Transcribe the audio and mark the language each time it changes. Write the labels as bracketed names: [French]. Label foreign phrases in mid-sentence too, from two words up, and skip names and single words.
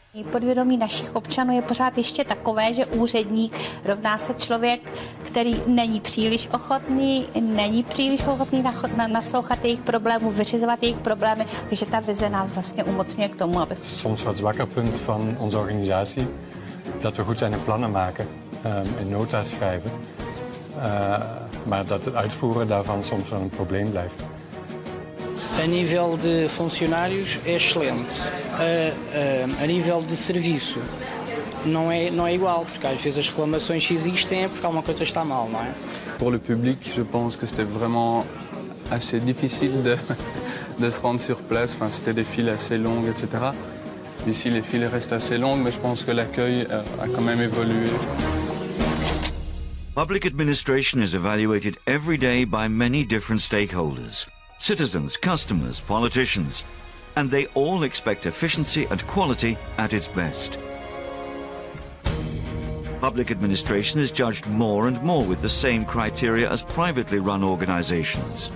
[Czech] podvědomí našich občanů je pořád ještě takové, že úředník rovná se člověk, který není příliš ochotný naslouchat jejich problémů, vyřizovat jejich problémy, takže ta vize nás vlastně umocňuje k tomu, aby... [Dutch] Soms wat zwakker punt van onze organisatie, dat we goed zijn in plannen maken, in nota schrijven, maar dat het uitvoeren daarvan soms wel een probleem blijft. [Portuguese] A nível de funcionários é excelente. A nível de serviço não é igual, porque às vezes as reclamações existem é porque alguma coisa está mal, não é? [French] Pour le public, je pense que c'était vraiment assez difficile de se rendre sur place. Enfin, c'était des files assez longues, etc. Ici, les files restent assez longues, mais je pense que l'accueil a quand même évolué. [English] Public administration is evaluated every day by many different stakeholders. Citizens, customers, politicians, and they all expect efficiency and quality at its best. Public administration is judged more and more with the same criteria as privately run organizations.